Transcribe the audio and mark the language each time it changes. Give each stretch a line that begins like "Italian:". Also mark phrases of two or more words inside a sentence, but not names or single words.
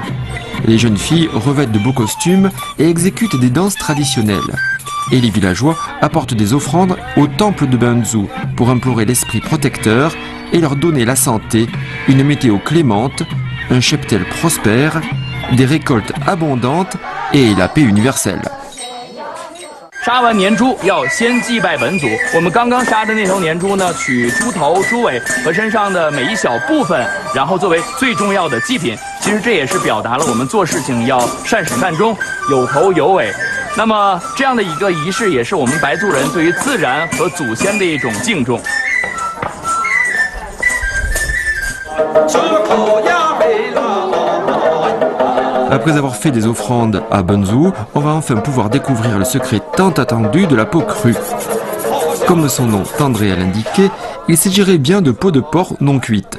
French: Les jeunes filles revêtent de beaux costumes et exécutent des danses traditionnelles. Et les villageois apportent des offrandes au temple de Bunzu pour implorer l'esprit protecteur et leur donner la santé, une météo clémente, un cheptel prospère, des récoltes abondantes et la paix universelle.
Chinese: 杀完年猪要先祭拜本祖。我们刚刚杀的那头年猪呢，取猪头、猪尾和身上的每一小部分，然后作为最重要的祭品。其实这也是表达了我们做事情要善始善终，有头有尾。那么这样的一个仪式，也是我们白族人对于自然和祖先的一种敬重。
French: Après avoir fait des offrandes à Bunzu, on va enfin pouvoir découvrir le secret tant attendu de la peau crue. Comme son nom tendrait à l'indiquer, il s'agirait bien de peau de porc non cuite.